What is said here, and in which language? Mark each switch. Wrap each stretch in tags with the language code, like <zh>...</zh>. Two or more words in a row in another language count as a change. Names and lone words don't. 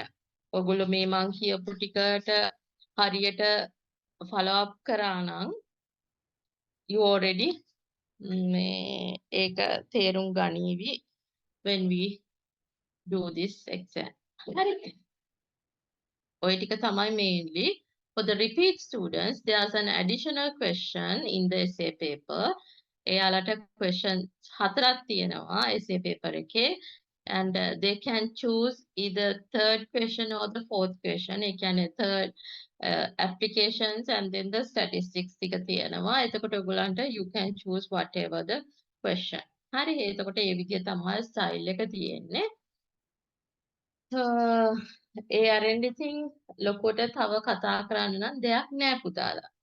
<si>ඔයගොල්ලෝ මේ මං කියපු ටිකට හරියට</si> <en>follow up</en> <si>කරා නම්</si> <en>you already</en> <si>මේ ඒක තේරුම් ගනීවි</si> <en>when we do this exam.</en> <si>හරිද? ඔය ටික තමයි mainly.</si> <en>For the repeat students, there's an additional question in the essay paper.</en> <si>එයාලට question 4ක් තියෙනවා</si> <en>essay paper</en> <si>එකේ.</si> <en>And they can choose either third question or the fourth question.</en> <si>ඒ කියන්නේ</si> <en>third applications and then the statistics</en> <si>ටික තියෙනවා. එතකොට ඔයගොල්ලන්ට</si> <en>you can choose whatever the question.</en> <si>හරි. එතකොට ඒ විදිහ තමයි style එක තියෙන්නේ. ඒ අරෙන් ඉතින් ලොකුට තව කතා කරන්න නම් දෙයක් නෑ පුතාලා.</si>